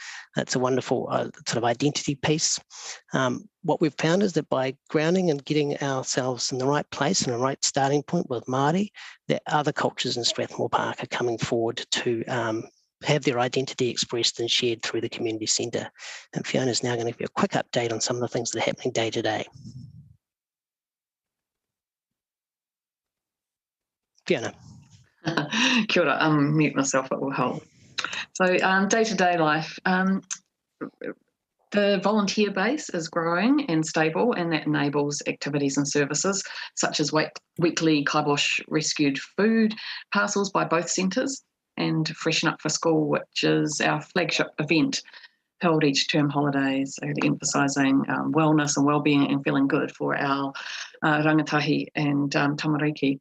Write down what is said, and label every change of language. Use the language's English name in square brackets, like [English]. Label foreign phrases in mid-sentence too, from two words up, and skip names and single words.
[English] It's a wonderful sort of identity piece. What we've found is that by grounding and getting ourselves in the right place and a right starting point with Māori, that other cultures in Strathmore Park are coming forward to have their identity expressed and shared through the community centre. And Fiona's now going to give you a quick update on some of the things that are happening day to day. Fiona. [Māori] Kia ora, [English] mute myself, it will help. So day-to-day life, the volunteer base is growing and stable, and that enables activities and services such as weekly kibosh rescued food parcels by both centres, and Freshen Up for School, which is our flagship event held each term holidays, emphasising wellness and wellbeing and feeling good for our rangatahi and tamariki.